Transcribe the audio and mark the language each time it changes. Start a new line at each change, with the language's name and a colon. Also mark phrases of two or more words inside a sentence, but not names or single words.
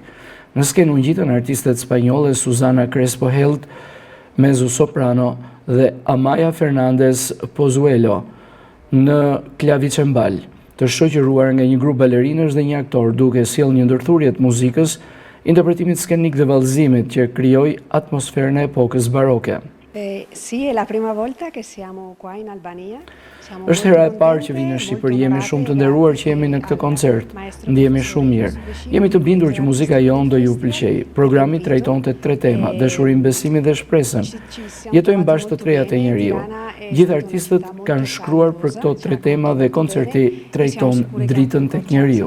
Albanian: Në skenë u ngjitën artistet spanjolle Susana Crespo Helt,
Italian: mezzo soprano,
Albanian: dhe Amaya Fernandez Pozuelo në klavicembal, të shoqëruar nga një grup balerinësh dhe një aktor, duke sjellë një ndërthurje të muzikës, interpretimit skenik dhe vallëzimit që krijoi atmosferën e epokës baroke.
Italian: Sì, è la prima volta che siamo qua in Albania.
Albanian: Është hera e parë që vinë në Shqipëri, jemi shumë të nderuar që jemi në këtë koncert. Ndihemi shumë mirë. Jemi të bindur që muzika jonë do ju pëlqejë. Programi trajtonte 3 tema: dashurinë, besimin dhe shpresën. Jetojmë bashkë të trejat e njeriu. Gjithë artistët kanë shkruar për këto 3 tema dhe koncerti trajton dritën tek njeriu.